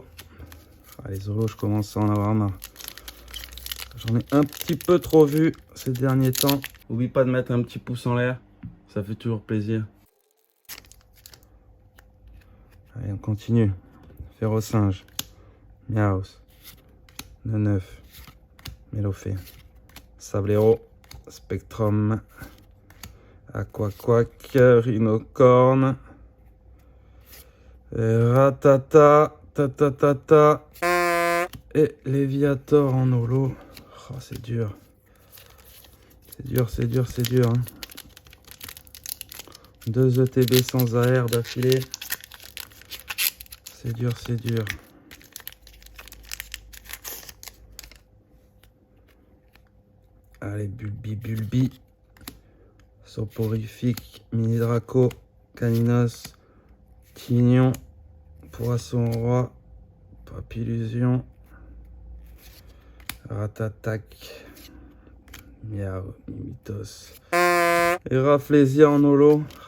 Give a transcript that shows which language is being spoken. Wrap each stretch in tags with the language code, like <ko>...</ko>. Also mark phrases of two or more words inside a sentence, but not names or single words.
<fr>Ah, les holos, je commence à en avoir marre. J'en ai un petit peu trop vu ces derniers temps. N'oublie pas de mettre un petit pouce en l'air, ça fait toujours plaisir. Allez, on continue. Férocinge, Miaus, Neuf, Mélofée, Sablero, Spectrum, Aquaquack, Rhinocorne, Ratata, Tatatata et Léviator en holo. Oh, c'est dur. C'est dur, c'est dur, c'est dur. Hein. 2 ETB sans AR d'affilée. C'est dur, c'est dur. Allez, Bulbi, Soporifique, Mini Draco, Caninos, Tignon, Poisson Roi, Papillusion, Ratatac, Miao, Mimitos, et Rafflesia en holo.</fr>